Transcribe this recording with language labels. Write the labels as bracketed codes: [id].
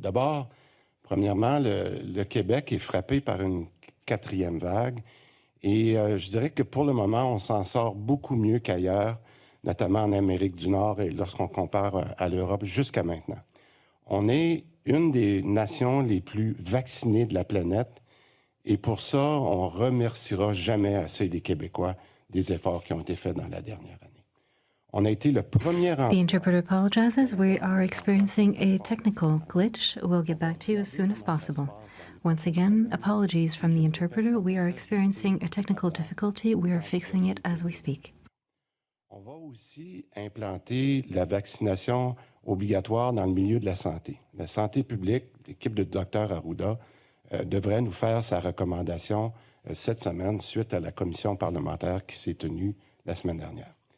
[fr] D'abord, premièrement, le Québec est frappé par une quatrième vague et je dirais que pour le moment, on s'en sort beaucoup mieux qu'ailleurs, notamment en Amérique du Nord et lorsqu'on compare à l'Europe jusqu'à maintenant. On est une des nations les plus vaccinées de la planète et pour ça, on remerciera jamais assez les Québécois des efforts qui ont été faits dans la dernière année. On a été le premier [en] The interpreter apologizes. We are experiencing a technical glitch. We'll get back to you as soon as possible. Once again, apologies from the interpreter. We are experiencing a technical difficulty. We are fixing it as we speak. [fr] On va aussi implanter la vaccination obligatoire dans le milieu de la santé. La santé publique, l'équipe de Dr Arruda, devrait nous faire sa recommandation cette semaine suite à la commission parlementaire qui s'est tenue la semaine dernière.